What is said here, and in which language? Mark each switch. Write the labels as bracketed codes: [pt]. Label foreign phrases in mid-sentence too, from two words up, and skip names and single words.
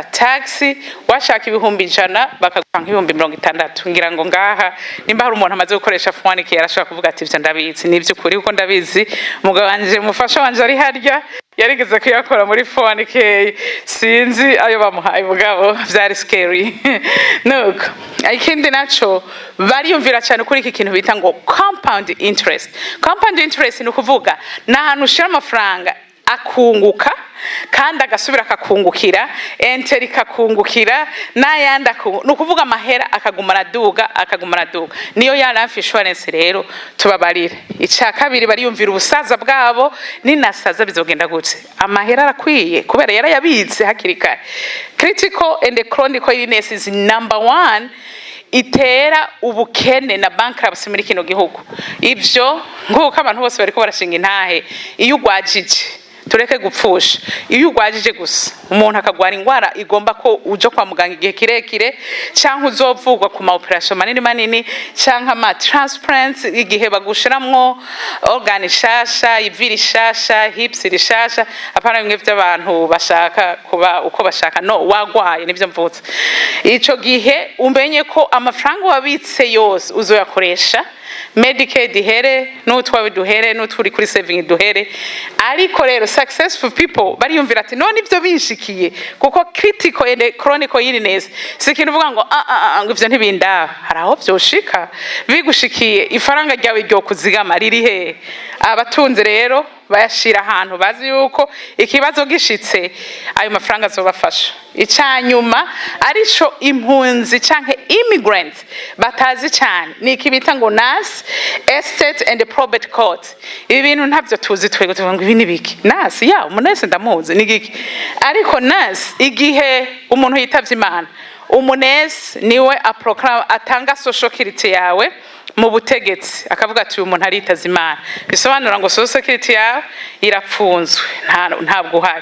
[rn] tax washaka 100 bakaguha 60 ngira ngo ngaha nimba hari umuntu amaze gukoresha 4K yarashaka kuvuga ati ivyo ndabizi nivyo kuri uko ndabizi umugabo wanje mufasha wanje ari harya yarigeze kuyakora muri 4K sinzi ayo bamuhaye mugabo vyari scary nuko ikindi naco bariyumvira cyane kuri iki kintu bita ngo [en] compound interest [rn] ni ukuvuga nahantu ushira amafaranga akunguka kandi agasubira akakungukira enteri ikakungukira n'ayandi ni ukuvuga amahera akaguma araduga niyo ya [en] life insurance [rn] rero tubabarire. Icya kabiri bariyumvira ubusaza bwabo, ninasaza bizogenda gute, amahera arakwiye kubera yarayabitse hakiri kare. [en] Critical and chronic illness is number 1 [rn] itera ubukene na bankruptcy muri kino gihugu. Ivyo nguko abantu bose bariko barashinga intahe, iyo ugwajije tureke gupfusha, iyo ugwajije gusa umuntu akagwara ingwara igomba ko ujo kwa muganga igihe kirekire, canke uzovugwa ku ma operation manini canke ama transplants igihe bagushiramwo organ shasha, iviri shasha, hips rishasha, apana bimwe by'abantu bashaka kuba uko bashaka, no wagwaye nivyo mvutse. Ico gihe umenye ko amafaranga wabitse yose uzoyakoresha Medicaid duhere, n'utwawe duhere, n'uturi kuri saving duhere. Ariko rero [en] successful people [rn] bariyumvira ati none ivyo binshikiye, kuko [en] critical and chronic illness [rn] sikintu uvuga ngo ivyo ntibindaba, haraho vyoshika bigushikiye ifaranga ryawe ryo kuzigama riri he. Abatunze rero bayashira ahantu bazi yuko ikibazo gishitse ayo mafaranga azobafasha. Icanyuma arico impunzi canke immigrants batazi cyane ni ikibita ngo NAS, [en] estate and probate court. [rn] Ibi bintu ntavyo tuzi twego tuvuga ngo ibi ni biki. NAS ya umunese ndamuzi ni giki, ariko NAS igihe umuntu yitavye Imana, umunese niwe atanga [en] social security [rn] yawe mu butegetsi, akavuga ati uyu muntu aritaza Imana, bisobanura ngo [en] social security [rn] yawe irapfunzwe ntabwo uhari.